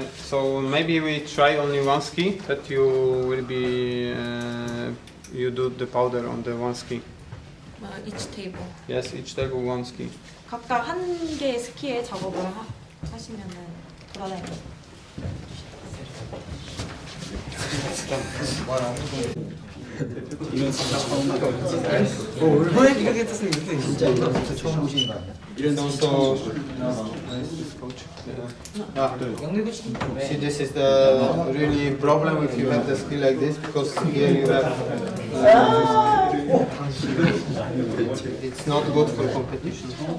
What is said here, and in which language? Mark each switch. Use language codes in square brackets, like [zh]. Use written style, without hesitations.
[en] So maybe we try only one ski, that you will be you do the powder on the one ski. Each table. Yes, each table one ski. [ko] 각각 한 개의 스키에 작업을 하시면은 돌아다니는. 얼마나 이렇게 했으면 진짜 이거 처음 보시는 거 아니야? [en] Also, see, this is the really problem if you have the ski like this, because here you have it's not good for competition.